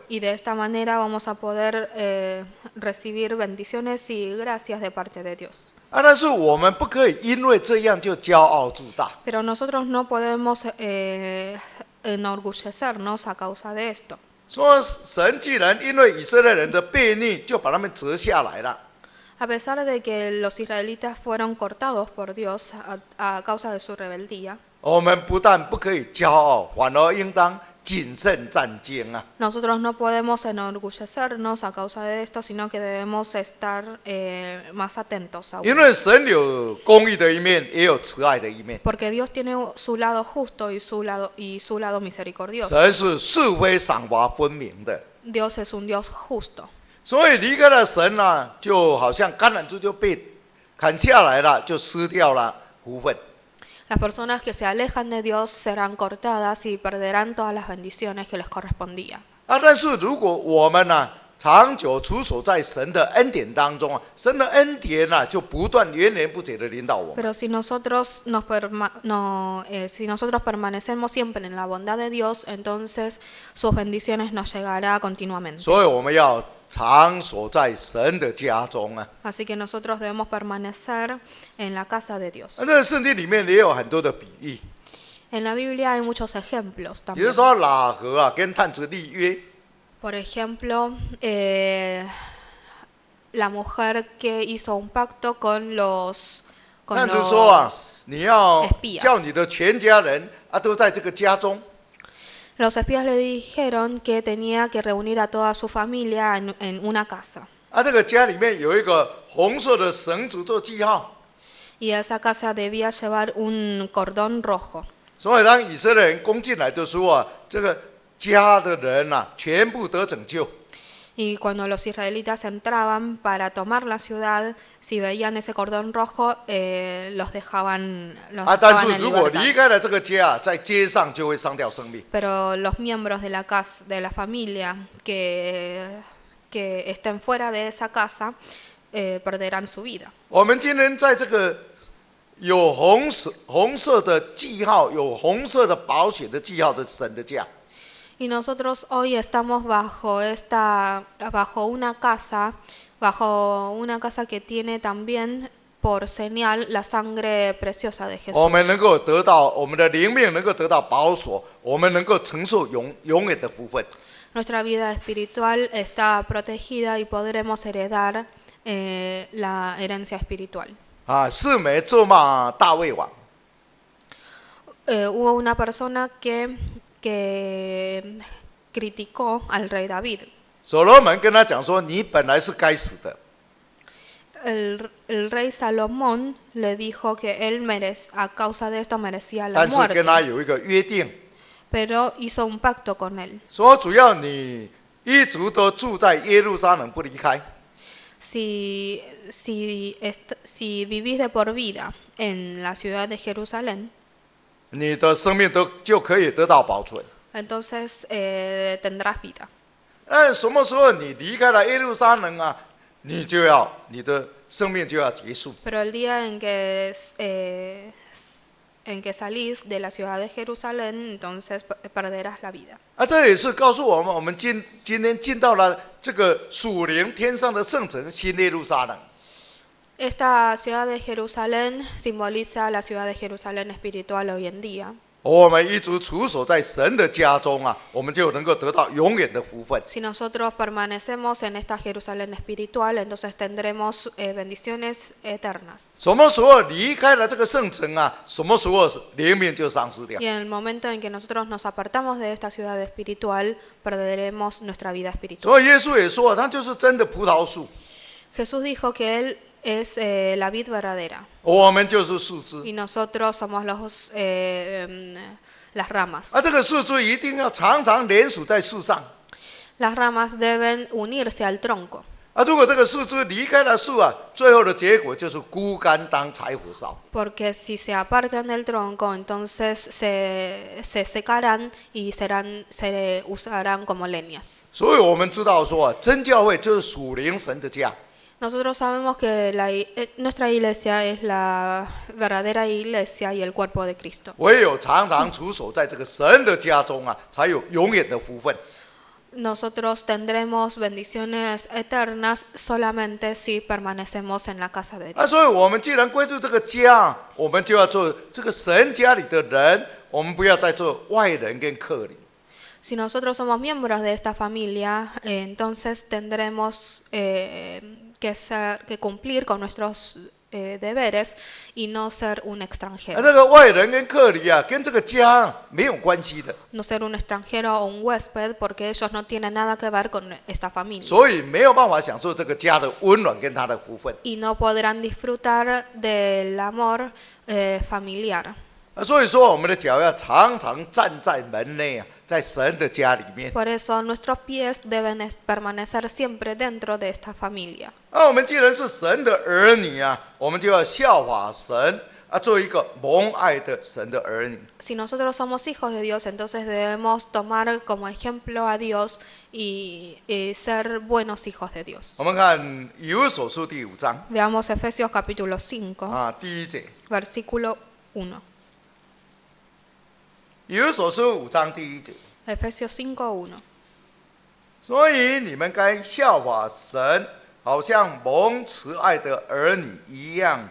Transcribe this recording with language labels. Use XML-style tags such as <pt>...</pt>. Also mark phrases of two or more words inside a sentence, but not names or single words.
<es>Y de esta manera vamos a poder recibir bendiciones y gracias de parte de Dios.</es> <zh>但是我们不可以因为这样就骄傲自大。</zh> <es>Pero nosotros no podemos enorgullecernos a causa de esto.</es> <zh>说神既然因为以色列人的悖逆，就把他们折下来了。</zh> <es>A pesar de que los israelitas fueron cortados por Dios a causa de su rebeldía,</es> <zh>我们不但不可以骄傲，反而应当谨慎战兢啊！</zh> <es>nosotros no podemos enorgullecernos a causa de esto, sino que debemos estar más atentos aún.</es> <zh>因为神有公义的一面，也有慈爱的一面。</zh> <es>Porque Dios tiene su lado justo y su lado misericordioso.</es> <zh>神是是非赏罚分明的，</zh> <es>Dios es un Dios justo.</es> <zh>所以离开了神啊，就好像橄榄枝就被砍下来了，就失掉了福分。</zh> <es>Las personas que se alejan de Dios serán cortadas y perderán todas las bendiciones que les correspondía.</es> <zh>但是如果我们呢，长久处守在神的恩典当中啊，神的恩典呢，就不断源源不绝的领导我们。</zh> <es>Pero si nosotros permanecemos siempre en la bondad de Dios, entonces sus bendiciones nos llegarán continuamente.</es> <zh>所以我们要常守在神的家中啊。</zh> <es>Así que nosotros debemos permanecer en la casa de Dios.</es> <zh>这个圣经里面也有很多的比喻，</zh> <es>En la Biblia hay muchos ejemplos</es> <zh>比如</zh> <es>también.</es> <zh>说喇合啊跟探子立约，</zh> <es>Por ejemplo, la mujer que hizo un pacto con</es> <zh>探子说啊，</zh> <es>los</es> <zh>你要</zh> <es>espías</es> <zh>叫你的全家人啊都在这个家中。</zh> <es>Los espías le dijeron que tenía que reunir a toda su familia en una casa.</es> <zh>这个家里面有一个红色的绳子做记号，</zh> <es>Y esa casa debía llevar un cordón rojo.</es> <zh>所以当以色列人攻进来的时候啊，这个家的人啊全部得拯救。</zh> <es>Y cuando los israelitas entraban para tomar la ciudad, si veían ese cordón rojo, los dejaban</es> <zh>但</zh> <es>en</es> <zh>是如果</zh> <es>libertad.</es> <zh>离开了这个家，在街上就会伤掉生命。</zh> <es>Pero los miembros de la casa, de la familia que estén fuera de esa casa, perderán su vida.</es> <zh>我们今天在这个有红色的记号、有红色的宝血的记号的神的家，</zh> <es>Y nosotros hoy estamos bajo una casa que tiene también por señal la sangre preciosa de Jesús.</es> <zh>我们能够得到我们的灵命，能够得到保守，我们能够承受永远的福分。</zh> <es>Nuestra vida espiritual está protegida y podremos heredar la herencia espiritual.</es> <zh>四美咒骂大卫王，</zh> <es>hubo una persona que criticó al rey David.</es> <zh>所罗门跟他讲说：“你本来是该死的，</zh> <es>El rey Salomón le dijo que él a causa de esto merecía la</es> <zh>但是跟</zh> <es>muerte,</es> <zh>他有一个约定，</zh> <es>pero hizo un pacto con él.</es> <zh>说只要你一直都住在耶路撒冷不离开，</zh> <es>Si vivís de por vida en la ciudad de Jerusalén,</es> <zh>你的生命就可以得到保存。</zh> <es>entonces tendrás vida.</es> <zh>那什么时候你离开了耶路撒冷啊，你的生命就要结束。</zh> <es>Pero el día en que salís de la ciudad de Jerusalén, entonces perderás la vida.</es> <zh>这也是告诉我们，我们今天进到了这个属灵天上的圣城新耶路撒冷。</zh> <es>Esta ciudad de Jerusalén simboliza la ciudad de Jerusalén espiritual hoy en día.</es> <zh>我们一直处守在神的家中啊，我们就能够得到永远的福分。</zh> <es>Si nosotros permanecemos en esta Jerusalén espiritual, entonces tendremos bendiciones eternas.</es> <zh>什么时候离开了这个圣城啊，什么时候灵命就丧失掉</zh> <es>Y。en el momento en que nosotros nos apartamos de esta ciudad espiritual, perderemos nuestra vida espiritual.</es> <zh>所以耶稣也说，他就是真的葡萄树，</zh> <es>Jesús dijo que Él es la vid verdadera</es> <zh>我们就是树枝。</zh> <es>y nosotros somos las ramas.</es> <zh>这个树枝一定要常常连属在树上。</zh> <es>Las ramas deben unirse al tronco.</es> <zh>如果这个树枝离开了树啊，最后的结果就是枯干当柴火烧。</zh> <es>Porque si se apartan del tronco, entonces se secarán y se usarán como leñas.</es> <zh>所以我们知道说，真教会就是属灵神的家。</zh> <es>Nosotros sabemos que nuestra iglesia es la verdadera iglesia y el cuerpo de Cristo.</es> <zh>唯有常常处守在这个神的家中啊，才有永远的福分。</zh> <es>Nosotros tendremos bendiciones eternas solamente si permanecemos en la casa de Dios.</es> <zh>所以我们既然归入这个家，我们就要做这个神家里的人，我们不要再做外人跟客人。</zh> <es>Si nosotros somos miembros de esta familia, entonces tendremos que cumplir con nuestros deberes y no ser un extranjero.</es> <zh>这个外人跟客人啊，跟这个家没有关系的，</zh> <es>No ser un extranjero o un huésped porque ellos no tienen nada que ver con esta familia.</es> <zh>所以没有办法享受这个家的温暖跟他的福分。</zh> <es>Y no podrán disfrutar del amor familiar.</es> <zh>所以说，我们的脚要常常站在门内啊，在神的家里面。</zh> <es>Por eso nuestros pies deben permanecer siempre dentro de esta familia.</es> <zh>我们既然是神的儿女啊，我们就要效法神啊，做一个蒙爱的神的儿女。</zh> <es>Si nosotros somos hijos de Dios, entonces debemos tomar como ejemplo a Dios y ser buenos hijos de Dios.</es> <zh>我们看以弗所书第5章</zh> <es>Veamos Efesios capítulo 5,</es> <zh>第1节，</zh> <es>versículo 1.</es> <zh>以弗所书5章第1节。</zh> <es>Efesios 5:1.</es> <zh>所以你们该效法神，好像蒙慈爱的儿女一样。</zh>